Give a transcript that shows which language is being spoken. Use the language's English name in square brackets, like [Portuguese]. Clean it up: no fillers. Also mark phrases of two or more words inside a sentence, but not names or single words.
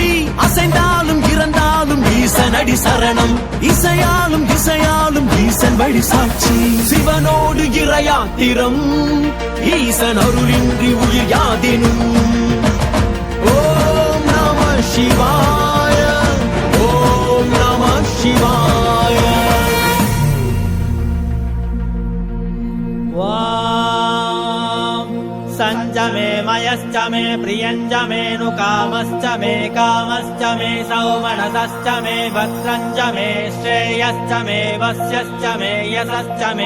[Tamil] அசைந்தாலும் இறந்தாலும் ஈசன் அடி சரணம், இசையாலும் திசையாலும் ஈசன் வழி சாட்சி. சிவனோடு இறையாத்திரம் ஈசன் அருளின்றி உயிர் யாதினும். [Sanskrit] ஓம் நம சிவாய, ஓம் நம சிவாய. संजमे मयश्च मे प्रियञ्च मे नु कामश्च मे सौमनसश्च मे भद्रञ्च मे श्रेयश्च मे वस्यश्च मे यशश्च मे